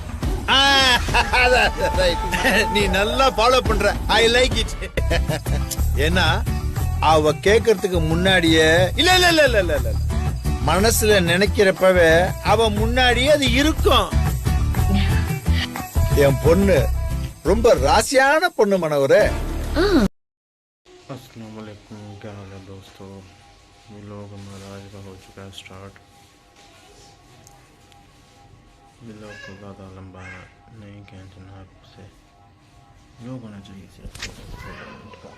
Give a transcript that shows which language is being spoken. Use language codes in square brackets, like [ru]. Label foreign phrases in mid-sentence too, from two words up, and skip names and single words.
[ta] நீ நல்லா ஃபாலோ பண்ற. [en] I like it. [ta] ஏன்னா அவ கேக்குறதுக்கு முன்னாடியே இல்ல இல்ல இல்ல இல்ல இல்ல இல்ல மனசுல நினைக்கிறப்பவே அவ முன்னாடியே அது இருக்கும். என் பொண்ணு ரொம்ப ராசியான பொண்ணு மனோகரே. [hi] अस्सलाम वालेकुम, क्या हाल है दोस्तों? व्लॉग हमारा आज का हो चुका है स्टार्ट। व्लॉग को ज़्यादा लंबा नहीं खींचना आपसे, व्लॉग होना चाहिए सिर्फ 16 मिनट का।